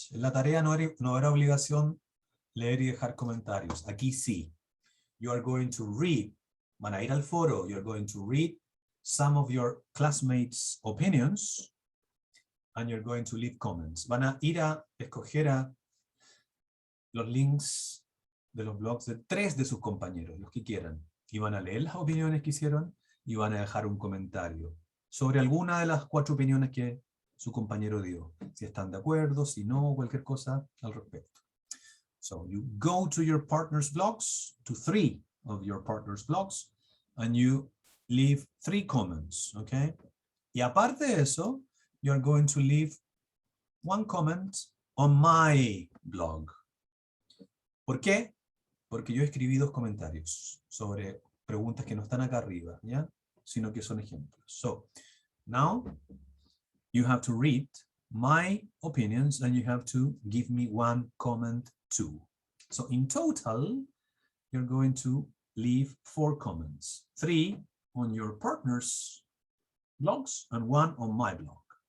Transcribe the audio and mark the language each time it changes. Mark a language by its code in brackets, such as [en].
[es] La tarea no era obligación leer y dejar comentarios. Aquí sí. [en] You are going to read. [es] Van a ir al foro. [en] You're going to read some of your classmates' opinions and you're going to leave comments. [es] Van a ir a escoger a los links de los blogs de 3 de sus compañeros, los que quieran. Y van a leer las opiniones que hicieron y van a dejar un comentario sobre alguna de las 4 opiniones que su compañero dio. Si están de acuerdo, si no, cualquier cosa al respecto. [en] So you go to your partner's blogs, to 3 of your partner's blogs, and you leave 3 comments, okay? [es] Y aparte de eso, [en] you're going to leave 1 comment on my blog. [es] ¿Por qué? Porque yo escribí 2 comentarios sobre preguntas que no están acá arriba, ¿ya? Sino que son ejemplos. [en] So, now you have to read my opinions and you have to give me 1 comment too. So in total, you're going to leave 4 comments, 3 on your partner's blogs and 1 on my blog.